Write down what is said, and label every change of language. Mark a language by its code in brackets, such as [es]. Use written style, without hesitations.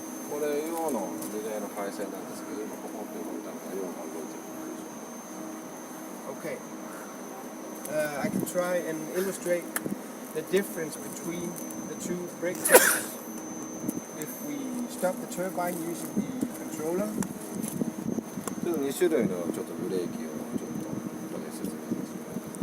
[ja] これ用のリレーの配線なんですけど、今ポコンと動いたのが用が動いてるのでしょうか。 [en] Okay. I can try and illustrate the difference between the two brake types. If we stop the turbine using the controller, [ja] ちょっと2種類のちょっとブレーキをちょっとここで説明します。